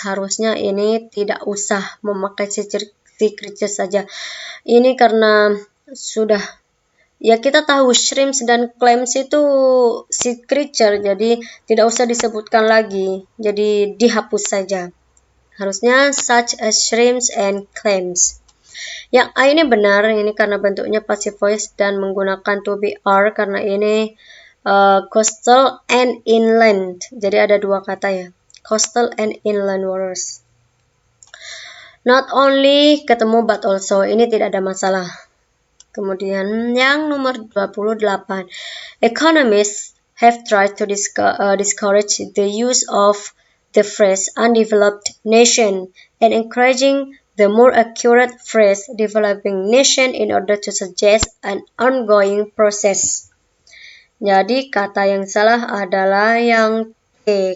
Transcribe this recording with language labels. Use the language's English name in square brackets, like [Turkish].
[Indonesian] Harusnya ini tidak usah memakai [English] sea creatures [Indonesian] saja. Ini karena sudah ya kita tahu shrimps dan clams itu [English] sea creature, [Indonesian] jadi tidak usah disebutkan lagi, jadi dihapus saja. [English] Harusnya such as shrimps and clams. [Indonesian] Yang A ini benar, ini karena bentuknya [English] passive voice [Indonesian] dan menggunakan [English] to be are [Indonesian] karena ini [English] coastal and inland. [Indonesian] Jadi ada dua kata ya, [English] coastal and inland waters. Not only [Indonesian] ketemu [English] but also, [Indonesian] ini tidak ada masalah. Kemudian yang nomor 28. [English] Economists have tried to discourage the use of the phrase undeveloped nation and encouraging the more accurate phrase developing nation in order to suggest an ongoing process. [Indonesian] Jadi kata yang salah adalah yang C.